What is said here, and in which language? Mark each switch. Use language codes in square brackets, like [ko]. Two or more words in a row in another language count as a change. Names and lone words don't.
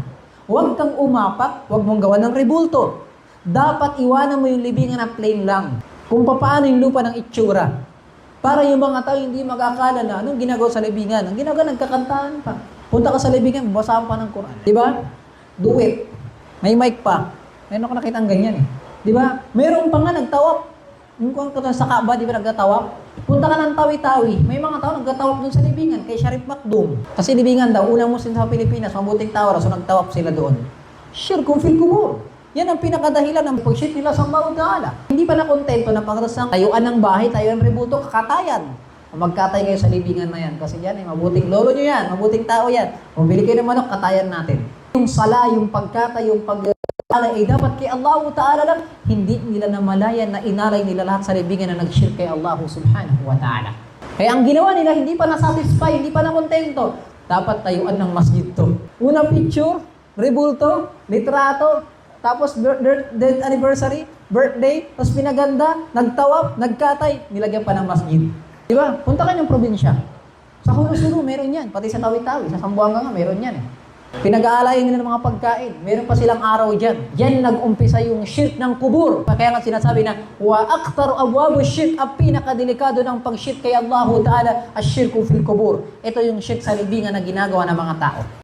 [tl] Huwag kang umapak, huwag mong gawa ng rebulto. Dapat iwanan mo yung libingan na plain lang. Kung paano yung lupa ng itsura. Para yung mga tao hindi mag-akala na anong ginagawa sa libingan. Ang ginagawa, nagkakantahan pa. Punta ka sa libingan, basahan pa ng Quran. Diba? [en] Do it. [tl] May mic pa. Meron ako nakita ang ganyan eh. Diba? Meron pa nga nagtawap. Yung kung sa Kaaba, di ba nagtatawap? Punta ka ng Tawi-Tawi. May mga tao nagtatawap doon sa libingan kay Sharif Makdum. Kasi libingan daw, unang Muslim sa Pilipinas, mabuting tao, so nagtawap sila doon. [ar] شرك في القبور. [tl] Yan ang pinakadahilan ng pag-shirk nila sa Allah Ta'ala. Hindi pa na kontento na pagkatapos tayuan ng bahay, tayuan ng rebulto, kakatayan. Magkatay kayo sa libingan na yan. Kasi yan, mabuting lolo nyo yan, mabuting tao yan. Kung bili kayo ng manok, katayan natin. Yung sala, yung pagkatay, yung ay dapat kay Allah Ta'ala lang, hindi nila namalayan na inalay nila lahat sa libingan na nag-shirk kay Allah [ar] سبحانه وتعالى. [tl] Kaya ang ginawa nila, hindi pa nasatisfy, hindi pa nakontento. Dapat tayuan ng masjid to. Unang picture, rebulto, litrato, tapos [en] death anniversary, [tl] birthday, tapos pinaganda, nagtawap, nagkatay, nilagyan pa ng masjid. Di ba? Punta ka ng probinsya. Sa Hulu-Sulu, meron yan. Pati sa Tawi-Tawi, sa Sambuanga nga, meron yan eh. Pinag-aalayan nila ng mga pagkain. Meron pa silang araw dyan. Yan nag-umpisa yung shirk ng kubur. Kaya nga sinasabi na, [ar] وأكثر أبواب شرك, [tl] ang pinakadelikado ng pag-shirk kay Allah Ta'ala, [ar] الشرك في القبور. [tl] Ito yung shirk sa libingan na ginagawa ng mga tao.